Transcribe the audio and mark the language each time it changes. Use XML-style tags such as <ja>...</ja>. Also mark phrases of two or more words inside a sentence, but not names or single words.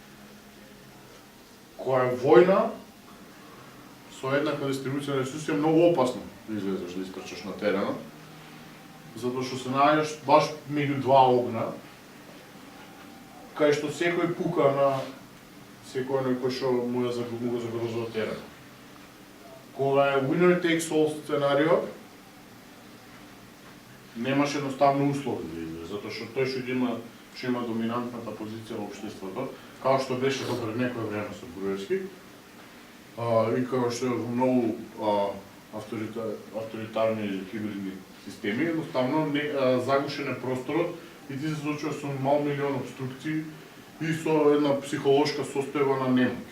<mk>Која е војна со еднаква дистрибуција на ресурси е многу опасно да излезеш, да искачаш на теренот, затоа што се наоѓаш баш меѓу два огна, кај што секој пука на секој кој што му го загрозува теренот. Кога е</mk> <en>winner takes all</en> <mk>сценарио, немаш едноставно услови да излезе, затоа што тој што има доминантната позиција во општеството, како што беше до пред некој време со Груевски, и како што е во многу авторитарни или хибридни системи, едноставно загушен е просторот и ти се случува со мал милион обструкции и со една психолошка состојба на немоќ.</mk>